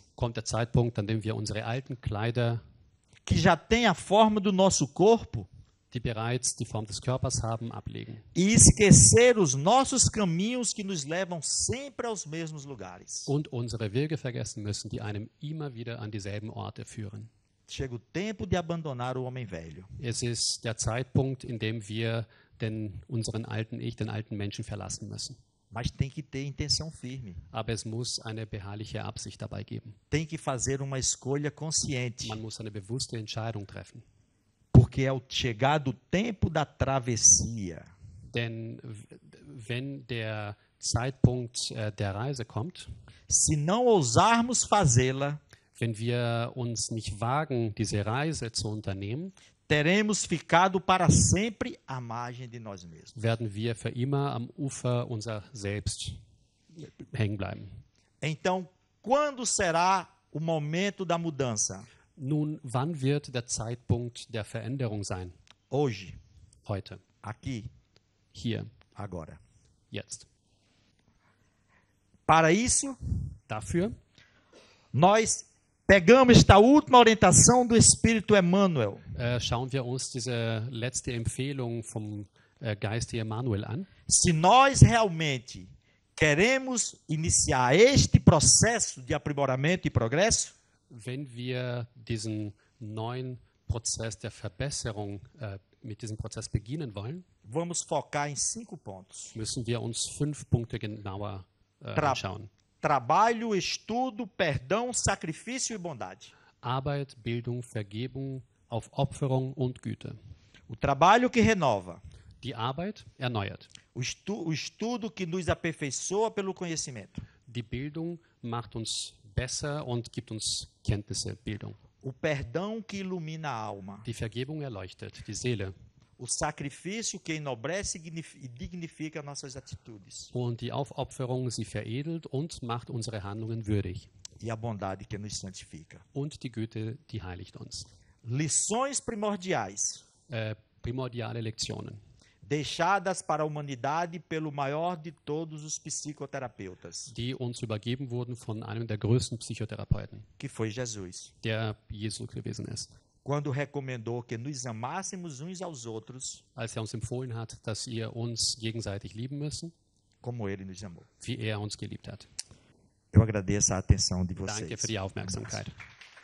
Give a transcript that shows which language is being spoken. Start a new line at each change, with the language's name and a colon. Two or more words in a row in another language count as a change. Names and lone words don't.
German: kommt der Zeitpunkt, an dem wir unsere alten Kleider,
Portuguese: que já têm a forma do nosso corpo,
German: die bereits die Form des Körpers haben, ablegen
Portuguese: e esquecer os nossos caminhos que nos levam sempre aos mesmos lugares.
German: und unsere Wege vergessen müssen, die einem immer wieder an dieselben Orte führen.
Portuguese: chega o tempo de abandonar o homem velho.
German: Es ist der Zeitpunkt, in dem wir unseren alten Ich, den alten Menschen verlassen müssen.
Portuguese: Mas tem que ter intenção firme.
German: Aber es muss eine beharrliche Absicht dabei geben.
Portuguese: Tem que fazer uma escolha consciente.
German: Man muss eine bewusste Entscheidung treffen.
Portuguese: Porque é o chegado tempo da travessia.
German: Denn wenn der Zeitpunkt der Reise kommt,
Portuguese: se não ousarmos fazê-la,
German: wenn wir uns nicht wagen, diese Reise zu unternehmen,
Portuguese: teremos ficado para sempre à margem de nós mesmos.
German: werden wir für immer am Ufer unser Selbst hängen bleiben.
Portuguese: Então, quando será o momento da mudança?
German: Nun, wann wird der Zeitpunkt der Veränderung sein?
Portuguese: Hoje,
German: Heute,
Portuguese: aqui,
German: hier,
Portuguese: agora.
German: jetzt.
Portuguese: Para isso,
German: Dafür
Portuguese: nós pegamos esta última orientação do Espírito Emmanuel.
German: schauen wir uns diese letzte Empfehlung vom Geist Emmanuel an.
Portuguese: Se nós realmente queremos iniciar este processo de aprimoramento e progresso,
German: Wenn wir diesen neuen Prozess der Verbesserung, mit diesem Prozess beginnen wollen,
Portuguese: vamos focar em 5 pontos.
German: müssen wir uns 5 Punkte genauer anschauen.
Portuguese: Trabalho, estudo, perdão, sacrifício e bondade.
German: Arbeit, Bildung, Vergebung, Aufopferung und Güte.
Portuguese: O trabalho que renova.
German: Die Arbeit erneuert.
Portuguese: O estudo que nos aperfeiçoa pelo conhecimento.
German: Die Bildung macht uns besser und gibt uns Kenntnisse, Bildung.
Portuguese: O perdão que ilumina a alma.
German: Die Vergebung erleuchtet die Seele.
Portuguese: O sacrifício que enobrece e dignifica nossas atitudes.
German: Und die Aufopferung, sie veredelt und macht unsere Handlungen würdig.
Portuguese: E a bondade que nos santifica.
German: Und die Güte, die heiligt uns.
Portuguese: Lições primordiais.
German: Primordiale Lektionen,
Portuguese: Deixadas para a humanidade pelo maior de todos os psicoterapeutas,
German: die uns übergeben wurden von einem der größten Psychotherapeuten,
Portuguese: que foi Jesus.
German: der Jesus gewesen ist.
Portuguese: Quando recomendou que nos amássemos uns aos outros,
German: Als uns empfohlen hat, dass wir uns gegenseitig lieben müssen,
Portuguese: como ele nos amou.
German: wie uns geliebt hat.
Portuguese: Eu agradeço a atenção de
German: Danke
Portuguese: vocês.
German: für die Aufmerksamkeit.